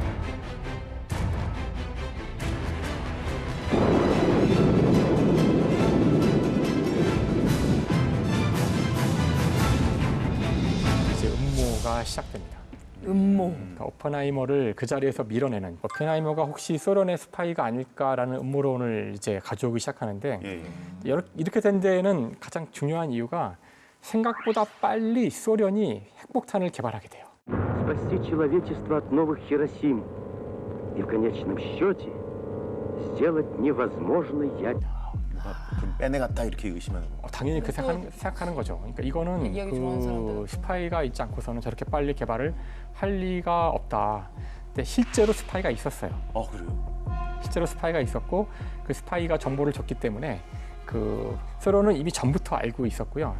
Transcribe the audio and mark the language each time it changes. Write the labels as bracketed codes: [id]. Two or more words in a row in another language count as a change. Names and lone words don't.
[ko] 이제 음모가 시작됩니다. 음모. 그러니까 오펜하이머를 그 자리에서 밀어내는, 오펜하이머가 혹시 소련의 스파이가 아닐까라는 음모론을 이제 가져오기 시작하는데, 이렇게 된 데에는 가장 중요한 이유가 생각보다 빨리 소련이 핵폭탄을 개발하게 돼요. [ru] Спасти человечество от новых Хиросим и в конечном счете сделать невозможное. [ko] 좀 빼내갔다 이렇게 의심하는 거. 당연히 그 생각하는 거죠. 그러니까 이거는 얘기하기 좋아하는 사람들은. 그 스파이가 있지 않고서는 저렇게 빨리 개발을 할 리가 없다. 근데 실제로 스파이가 있었어요. 그래요? 실제로 스파이가 있었고, 그 스파이가 정보를 줬기 때문에 그 소련은 이미 전부터 알고 있었고요.